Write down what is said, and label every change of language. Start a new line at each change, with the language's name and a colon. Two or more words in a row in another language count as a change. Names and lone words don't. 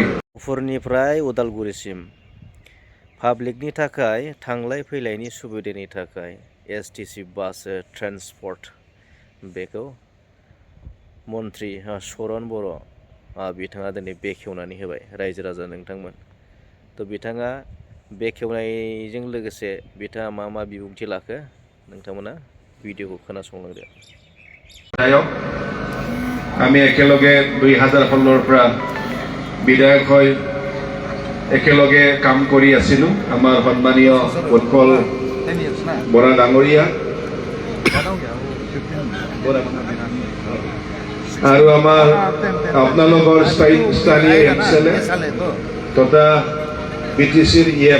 Bodo: गहपुरनिफ्राय उदालगुरिसिम पाब्लिकनि थाखाय थांलाय फैलायनि सुबिदानि थाखाय एसटीसी बास ट्रेन्सपर्ट बेखौ मन्त्रि चरण बर' बिथाङा दिनै बेखेवनानै होबाय रायजो राजा नोंथांमोन। तो बिथाङा बेखेवनायजों लोगोसे बिथाङा मा मा बिबुंथि लाखो नोंथांमोना भिडिअखौ खोनासंलांदो।
Assamese: আমি একেলগে 2016 পৰা বিধায়ক হৈ একেলগে কাম কৰি আছিলোঁ। আমাৰ সন্মানীয় উৎপল বৰা ডাঙৰীয়া আৰু আমাৰ আপোনালোকৰ স্থানীয় এমএলএ তথা বিটিচিৰ ইএম